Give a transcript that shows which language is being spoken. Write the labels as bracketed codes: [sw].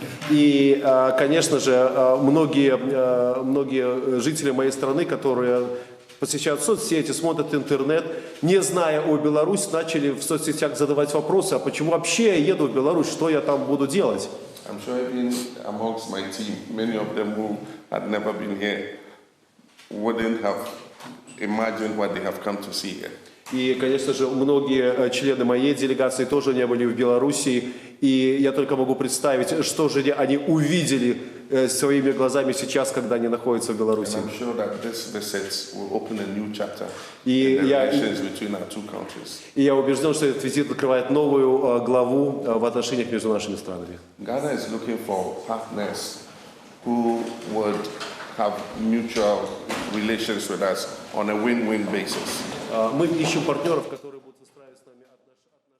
[ru] И, конечно же, многие жители моей страны, которые посещают соцсети, смотрят интернет, не зная о Беларуси, начали в соцсетях задавать вопросы, а почему вообще я еду в Беларусь, что я там буду делать? [en] I'm sure even amongst my team, many of them who had never been here wouldn't have imagined what they have come to see here. [ru] И, конечно же, многие члены моей делегации тоже не были в Беларуси, и я только могу представить, что же они увидели своими глазами сейчас, когда они находятся в Беларуси. [en] And I'm sure that this visit will open a new chapter [ru] И [en] in the [ru] я- [en] relations between our two countries. [ru] И я убежден, что этот визит открывает новую главу в отношениях между нашими странами. [en] Ghana is looking for partners who would have mutual relations with us on a win-win basis. [ru] Мы ищем партнеров, которые будут выстраивать с нами отношения.